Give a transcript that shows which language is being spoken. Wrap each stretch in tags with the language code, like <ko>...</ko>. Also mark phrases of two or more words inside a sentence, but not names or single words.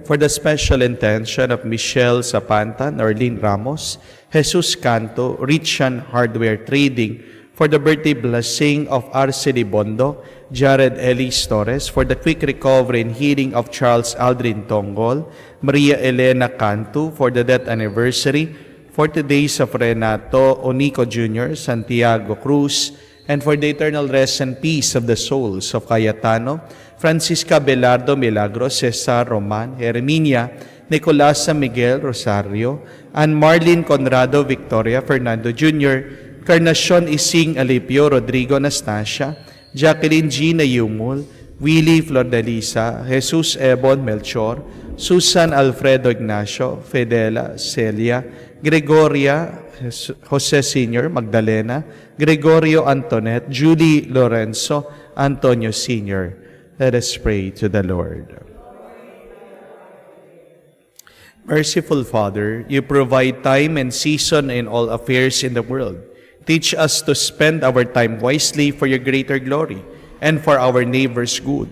<en>For the special intention of Michelle Sapanta, Norlene Ramos, Jesus Canto, Richan Hardware Trading, for the birthday blessing of Arceli Bondo, Jared Elise Torres, for the quick recovery and healing of Charles Aldrin Tongol, Maria Elena Cantu, for the death anniversary, 40 days of Renato Onico Jr., Santiago Cruz, and for the eternal rest and peace of the souls of Cayetano, Francisca Belardo Milagros, Cesar Roman, Herminia, Nicolasa Miguel Rosario, and Marlene Conrado Victoria Fernando Jr., Carnacion Ising Alipio Rodrigo Anastasia, Jacqueline Gina Yumul, Willie Flordelisa, Jesus Ebon Melchor, Susan Alfredo Ignacio, Fidela Celia, Gregoria Jose Sr., Magdalena, Gregorio Antoinette, Julie Lorenzo, Antonio Sr. Let us pray to the Lord. Merciful Father, you provide time and season in all affairs in the world. Teach us to spend our time wisely for your greater glory and for our neighbor's good.</en>